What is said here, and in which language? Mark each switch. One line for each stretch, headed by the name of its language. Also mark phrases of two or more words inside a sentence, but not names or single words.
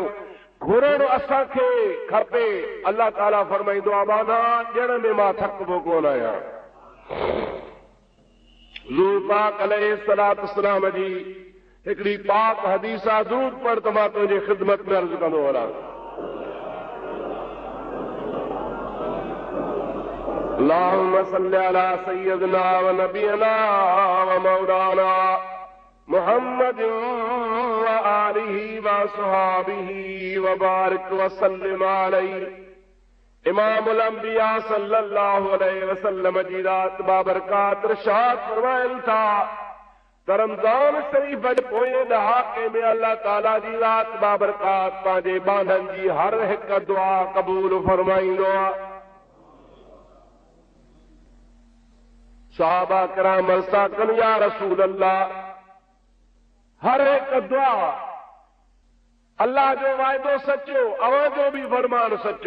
Sindhi: घुरण असांखे खपे। अल्लाह ताला फरमाईंदो आहे माना ॾियण में मां थकबो कोन आहियां। हुज़ूर पाक
Arabic: عليه الصلاة والسلام
Sindhi: जी हिकिड़ी पाक हदीस आहे, दुरूद पढ़ त मां तुंहिंजी ख़िदमत में अर्ज़ कंदो वञां।
Arabic: اللهم صل على سيدنا ونبينا ومولانا محمد وآله وأصحابه وبارك وسلم عليه.
Sindhi: इमामुल अंबिया
Arabic: صلى الله عليه وسلم
Sindhi: जी रात बाबरकात इरशाद फरमाइनि था त रमज़ान शरीफ़ जे पोएं ॾहाके में अल्लाह ताला जी रात बाबरकात पंहिंजे बांधनि जी हर हिकु दुआ क़बूल फरमाईंदो आहे। सहाबा किराम अर्ज़ कनि
Arabic: يا رسول الله
Sindhi: हर हिकु दुआ अल्लाह जो वाइदो सचो, अव्हां जो बि फरमान सचो।